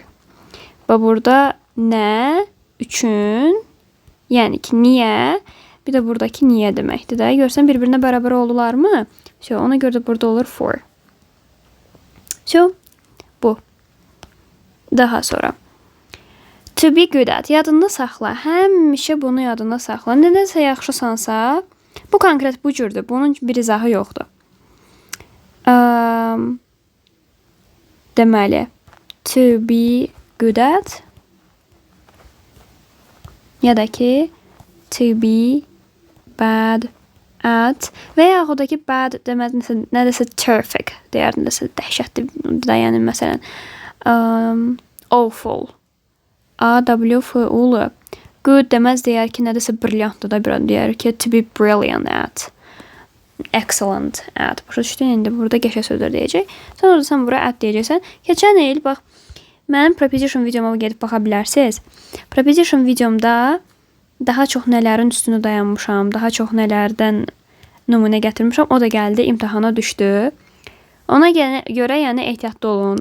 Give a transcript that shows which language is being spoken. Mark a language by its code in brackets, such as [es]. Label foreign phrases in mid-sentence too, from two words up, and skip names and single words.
[az] Və burada nə, üçün, yəni ki, niyə, bir də buradakı niyə deməkdir də. Görsən, bir-birinə bərabər oldularmı? Ona görə də burada olur for. Bu. Daha sonra. [en] To be good at. [az] Yadında saxla. Həmişə bunu yadında saxla. Nədənsə yaxşısansa, bu konkret bu cürdür. Bunun bir izahı yoxdur. Deməli, [en] to be good at [az] ya da ki [en] to be bad [az] at və yaxud da ki bad deməz nədirsə terrific deyərdim, nəsə dəhşətli də, yəni məsələn [en] awful A-W-F-U-L [az] good deməz deyər ki nədirsə brilliantdır da, bir deyər ki [en] to be brilliant at, excellent at. [az] Başa düşdün, indi burada qəşəng sözlər deyəcək. Sən orada sən bura at deyəcəksən. Keçən il bax mənim preposition videoma gedib baxa bilərsiniz. Preposition videomda daha çox nələrin üstünü dayanmışam, daha çox nələrdən nümunə gətirmişəm. O da gəldi, imtahana düşdü. Ona görə yəni ehtiyatlı olun.